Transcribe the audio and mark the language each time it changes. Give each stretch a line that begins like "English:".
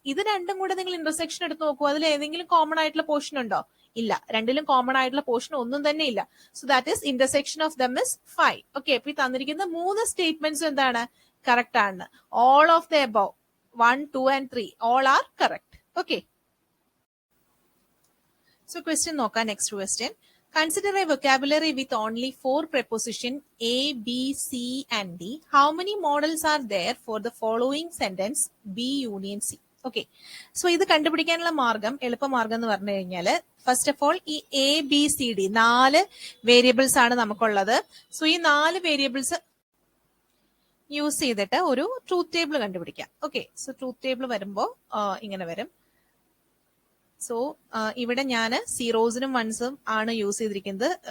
Malayalam: ഇത് രണ്ടും കൂടെ നിങ്ങൾ ഇന്റർസെക്ഷൻ എടുത്ത് നോക്കൂ. അതിൽ ഏതെങ്കിലും കോമൺ ആയിട്ടുള്ള പോർഷൻ ഉണ്ടോ? ഇല്ല, രണ്ടിലും കോമൺ ആയിട്ടുള്ള പോർഷൻ ഒന്നും തന്നെ ഇല്ല.
English: So that is intersection of them is 5.
Malayalam: Okay, അപ്പൊ ഈ തന്നിരിക്കുന്ന 3 സ്റ്റേറ്റ്മെന്റ്സ് എന്താണ്? കറക്റ്റ് ആണ്.
English: All of the above 1, 2 and 3 all are correct. Okay. So question
Malayalam: നോക്കാം.
English: Next question. Consider a vocabulary with only 4 preposition A, B, C and D. How many models are there for the following sentence B union C? Okay.
Malayalam: So ഇത് കണ്ടുപിടിക്കാനുള്ള മാർഗം, എളുപ്പമാർഗം എന്ന് പറഞ്ഞു കഴിഞ്ഞാല് first of all ഈ A B C D 4 variables ആണ് നമുക്കുള്ളത്. So ഈ 4 വേരിയബിൾസ് യൂസ് ചെയ്തിട്ട് ഒരു ട്രൂത്ത് ടേബിൾ കണ്ടുപിടിക്കാം. ഓക്കെ. സോ ട്രൂത്ത് ടേബിൾ വരുമ്പോ ഇങ്ങനെ വരും. സോ ഇവിടെ ഞാൻ സീറോസിനും വൺസും ആണ് യൂസ് ചെയ്തിരിക്കുന്നത്.